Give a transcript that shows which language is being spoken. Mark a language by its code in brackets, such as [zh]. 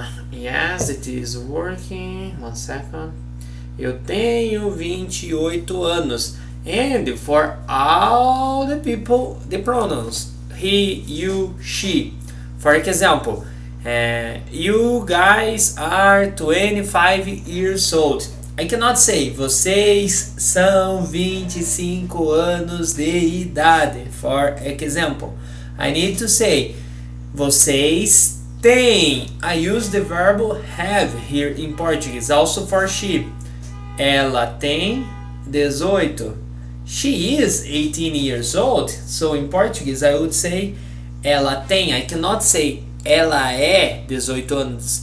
[en] Yes, it is working. 1 second. [pt] Eu tenho 28 anos. [en] And for all the people, the pronouns he, you, she. For example, you guys are 25 years old. I cannot say [pt] vocês são 25 anos de idade. [en] For example, I need to say [pt] vocês têm. [en] I use the verb have here in Portuguese, also for she. [pt] Ela tem 18. [en] She is 18 years old. So in Portuguese I would say [pt] ela tem. [en] I cannot say [pt] ela é 18 anos.